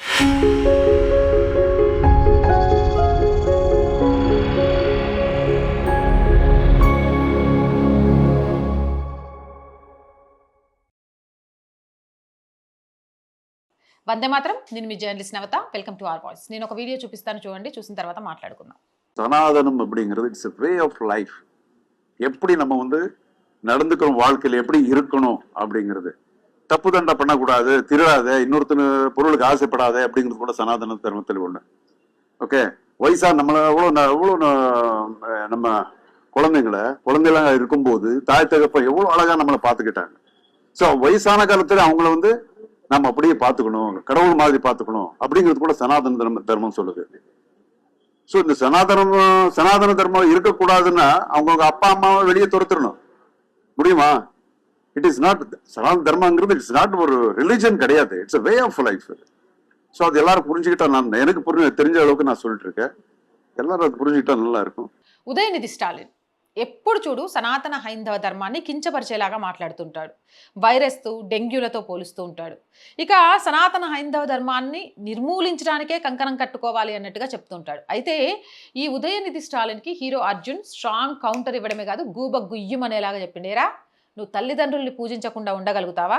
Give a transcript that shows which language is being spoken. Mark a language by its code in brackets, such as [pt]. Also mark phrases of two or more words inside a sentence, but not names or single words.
[te] వందే మాత్రం. నేను మీ జర్నలిస్ట్ నవత. [en] welcome to our voice. [te] నేను ఒక వీడియో చూపిస్తాను, చూడండి. చూసిన తర్వాత మాట్లాడుకుందాం. [ta] சனாதனம் அப்படிங்கிறது [en] it's a way of life. [ta] எப்படி நம்ம நடந்துக்கிறோம், வாழ்க்கையில் எப்படி இருக்கணும் அப்படிங்கிறது. தப்பு தண்டை பண்ணக்கூடாது, திருடாத, இன்னொருத்தனு பொருளுக்கு ஆசைப்படாத அப்படிங்கிறது கூட சனாதன தர்மத்தில் ஒண்ணு. ஓகே, வயசா நம்மள எவ்வளோ நம்ம குழந்தைகளா இருக்கும்போது தாய் தகப்ப எவ்வளவு அழகா நம்மளை பார்த்துக்கிட்டாங்க. ஸோ வயசான காலத்துல அவங்கள நம்ம அப்படியே பார்த்துக்கணும், கடவுள் மாதிரி பார்த்துக்கணும் அப்படிங்கிறது கூட சனாதன தர்மம் சொல்லுது. ஸோ இந்த சனாதன தர்மம் இருக்கக்கூடாதுன்னா அவங்க அப்பா அம்மாவை வெளியே துரத்துடணும். முடியுமா? [en] it is not [ta] சனாதன தர்மங்கிறது [en] it's not [ta] ஒரு ரிலிஜன் கிடையாது, [en] it's a way of life. [ta] ஸோ அது எல்லாரும் புரிஞ்சுக்கிட்டா, எனக்கு தெரிஞ்ச அளவுக்கு நான் சொல்லிட்டு இருக்கேன், எல்லாரும் அது புரிஞ்சுக்கிட்டா நல்லா இருக்கும். [te] ఉదయనిధి స్టాలిన్ ఎప్పుడు చూడు సనాతన హైందవ ధర్మాన్ని కించపరిచేలాగా మాట్లాడుతుంటాడు. వైరస్తో డెంగ్యూలతో పోలుస్తూ ఉంటాడు. ఇక సనాతన హైందవ ధర్మాన్ని నిర్మూలించడానికే కంకణం కట్టుకోవాలి అన్నట్టుగా చెప్తుంటాడు. అయితే ఈ ఉదయనిధి స్టాలిన్కి హీరో అర్జున్ [en] strong counter [te] ఇవ్వడమే కాదు, గూబ గుయ్యం అనేలాగా చెప్పిండేరా, నువ్వు తల్లిదండ్రుల్ని పూజించకుండా ఉండగలుగుతావా?